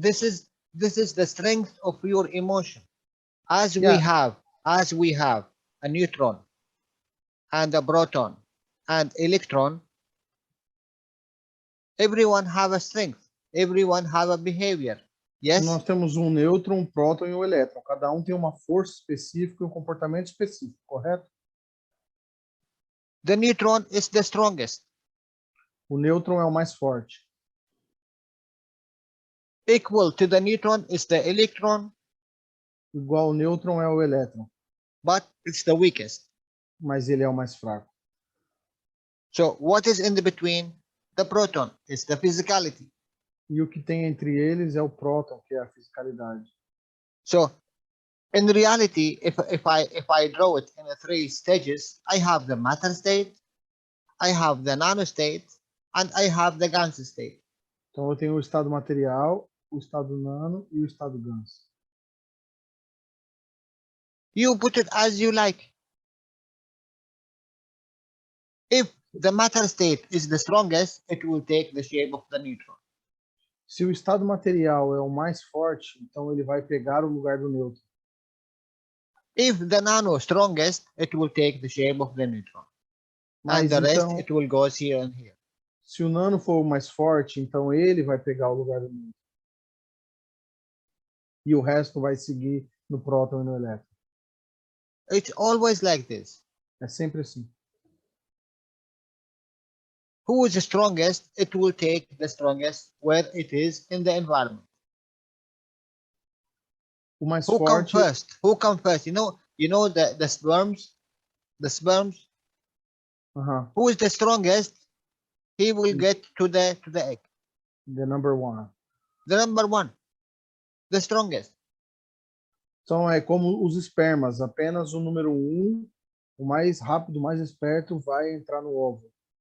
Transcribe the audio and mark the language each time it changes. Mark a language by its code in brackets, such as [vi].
[en] This is the strength of your emotion. As we Yeah. have a neutron and a proton and electron, everyone have a strength. Everyone have a behavior. Yes. [pt] Nós temos um nêutron, um próton e um elétron. Cada um tem uma força específica e um comportamento específico, correto? [en] The neutron is the strongest. [pt] O nêutron é o mais forte. [en] Equal to the neutron is the electron. [pt] Igual ao nêutron é o elétron. [en] But it's the weakest. [pt] Mas ele é o mais fraco. [en] So what is in the between? The proton is the physicality. [pt] E o que tem entre eles é o próton, que é a fisicalidade. [en] So in reality, if I draw it in the 3 stages, I have the matter state, I have the nano state, and I have the GANS state. [pt] Então eu tenho o estado material, o estado nano e o estado GANS. [en] You put it as you like. If the matter state is the strongest, it will take the shape of the neutron. [pt] Se o estado material é o mais forte, então ele vai pegar o lugar do nêutron. [en] If the nano strongest, it will take the shape of the neutron. [pt] Mas [en] And the rest, [pt] então, [en] it will go here and here. [pt] se o nano for o mais forte, então ele vai pegar o lugar do nêutron. E o resto vai seguir no próton e no elétron. [en] It's always like this. [pt] É sempre assim. [en] Who is the strongest? It will take the strongest where it is in the environment. [pt] O mais [en] Who come [pt] forte, [en] first? Who come first? You know the sperms? The sperms? Who is the strongest? He will get to the egg. the number one. The number one. The strongest. [pt] Então é como os espermas, apenas o número 1, o mais rápido, o mais esperto, vai entrar no óvulo.